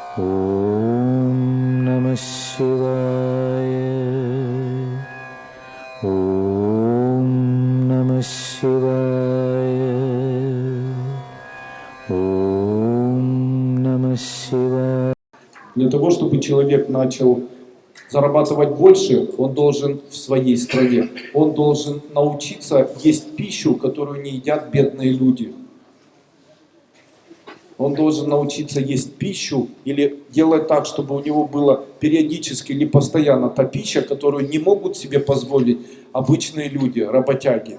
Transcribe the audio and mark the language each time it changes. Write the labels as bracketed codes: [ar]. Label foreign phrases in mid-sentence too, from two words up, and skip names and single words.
[sa] ॐ नमः शिवाय. ॐ नमः शिवाय. ॐ नमः शिवाय. [ru] Для того, чтобы человек начал зарабатывать больше, он должен в своей стране, он должен научиться есть пищу, которую не едят бедные люди. Он должен научиться есть пищу или делать так, чтобы у него было периодически или постоянно та пища, которую не могут себе позволить обычные люди, работяги.